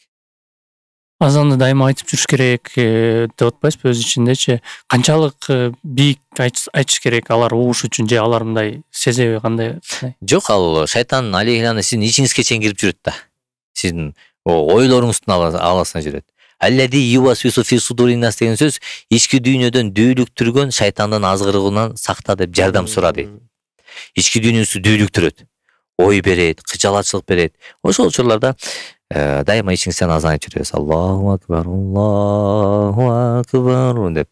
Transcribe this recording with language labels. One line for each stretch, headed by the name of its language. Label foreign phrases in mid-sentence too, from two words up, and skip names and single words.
Kyrgyz: Азанды дайыма айтып жүрүш керек деп атпайсызбы өз ичиндечи? Канчалык бийик айтыш керек алар угуш үчүн, же алар мындай сезеби кандай? Жок, ал шайтан алейхилана сиздин ичиңизге чейин кирип жүрөт да. Сиздин ойлоруңуздун аласына жүрөт.
Arabic: الذي يوسوس في صدور الناس
Kyrgyz: деген сөз ички дүйнөдөн дүүлүктүргөн шайтандын азгырыгынан сакта деп жардам сура дейт. Ички дүйнөңүздү дүүлүктүрөт, ой берет, кыжалатчылык берет. Ошол учурларда дайыма ичиңизден азан айтып жүрөсүз.
Arabic: الله أكبر
Kyrgyz: деп.